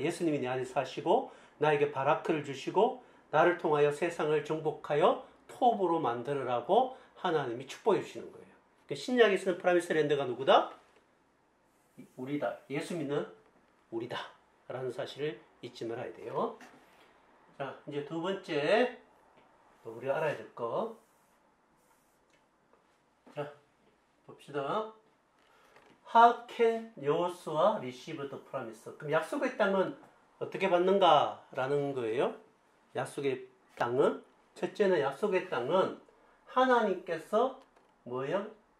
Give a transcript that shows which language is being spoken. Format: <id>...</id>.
<ko>예수님이 내 안에 사시고 나에게 바라크를 주시고 나를 통하여 세상을 정복하여 톱으로 만들으라고 하나님이 축복해 주시는 거예요. 신약에서는 프라미스 랜드가 누구다? 우리다. 예수 믿는 우리다. 라는 사실을 잊지 말아야 돼요. 자, 이제 두 번째 우리가 알아야 될 거. 자, 봅시다.</ko> <en>How can Joshua receive the promise?</en> <ko>그럼 약속의 땅은 어떻게 받는가라는 거예요. 약속의 땅은 첫째는 약속의 땅은 하나님께서 뭐예요?</ko>